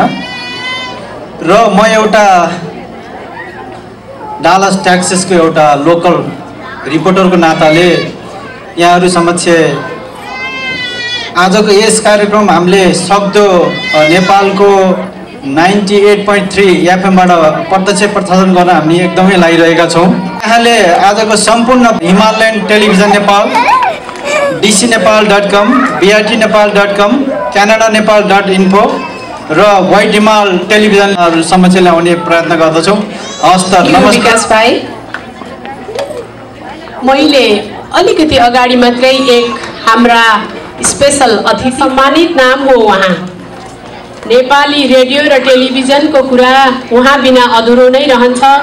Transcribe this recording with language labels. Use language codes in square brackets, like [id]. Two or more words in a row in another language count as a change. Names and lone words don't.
[ne] र म एउटा डालस ट्याक्सेसको एउटा [en] local reporter-ko [ne] नाताले यहाँहरू समक्ष आजको यस कार्यक्रम हामीले सक्दो नेपालको 98.3 एफएमबाट प्रत्यक्ष प्रसारण गर्न हामी एकदमै लागिरहेका छौँ। यहाँले आजको सम्पूर्ण हिमालयन टेलिभिजन नेपाल, dcnepal.com, brtnepal.com, canadaNepal.info र वाइट हिमाल टेलिभिजनहरू समक्ष ल्याउने प्रयत्न गर्दछौँ। हस् त, नमस्कार। विकास भाइ, मैले अलिकति अगाडि मात्रै एक हाम्रा स्पेशल अतिथि, सम्मानित नाम हो उहाँ। नेपाली रेडियो र टेलिभिजनको कुरा उहाँ बिना अधुरो नै रहन्छ।